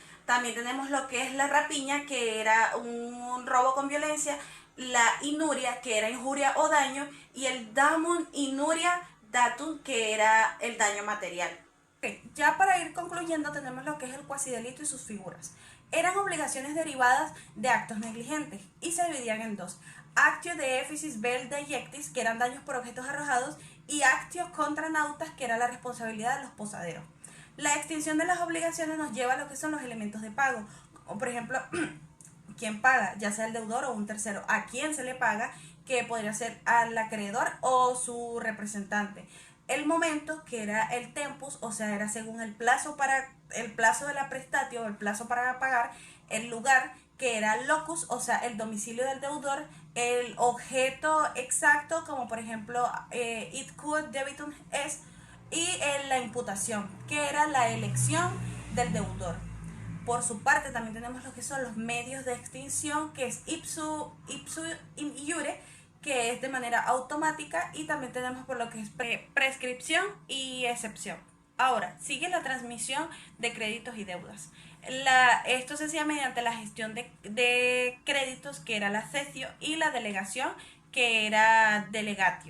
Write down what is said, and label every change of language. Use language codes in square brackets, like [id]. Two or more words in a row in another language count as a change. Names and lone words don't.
[es] También tenemos lo que es la rapiña, que era un robo con violencia, la inuria, que era injuria o daño, y el [la] damum inuria datum, [es] que era el daño material. Ya para ir concluyendo tenemos lo que es el cuasidelito y sus figuras. Eran obligaciones derivadas de actos negligentes y se dividían en dos: [la] actio de efficis vel deiectis, [es] que eran daños por objetos arrojados, y [la] actio contra nautas, [es] que era la responsabilidad de los posaderos. La extinción de las obligaciones nos lleva a lo que son los elementos de pago, como por ejemplo, quién paga, ya sea el deudor o un tercero, a quién se le paga, que podría ser al acreedor o su representante. El momento, que era el tempus, o sea, era según el plazo de la prestatio, o el plazo para pagar; el lugar, que era locus, o sea, el domicilio del deudor; el objeto exacto, como por ejemplo, [la] id quod debitum est; [es] y la imputación, que era la elección del deudor. Por su parte, también tenemos lo que son los medios de extinción, que es [la] ipsu in iure, [es] que es de manera automática, y también tenemos por lo que es prescripción y excepción. Ahora, sigue la transmisión de créditos y deudas. Esto se hacía mediante la gestión de créditos, que era la cesio, y la delegación, que era delegatio.